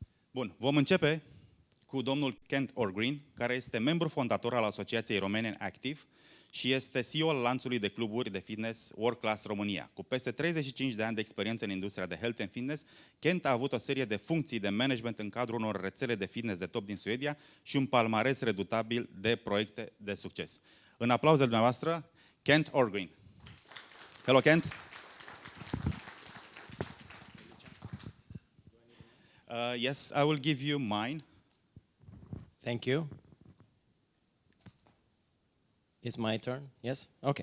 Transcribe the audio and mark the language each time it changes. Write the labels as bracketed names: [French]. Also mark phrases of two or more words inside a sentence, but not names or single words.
[Romanian] Bun, vom începe cu domnul Kent Orrgren, care este membru fondator al Asociației RomaniaActive și este CEO al lanțului de cluburi de fitness World Class Romania. Cu peste 35 de ani de experiență în industria de [English] health and fitness, [Romanian] Kent a avut o serie de funcții de management în cadrul unor rețele de fitness de top din Suedia și un palmares redutabil de proiecte de succes. În aplauzele dumneavoastră, Kent Orrgren. Hello, Kent. [English] Yes, I will give you mine. Thank you. It's my turn, yes? Okay.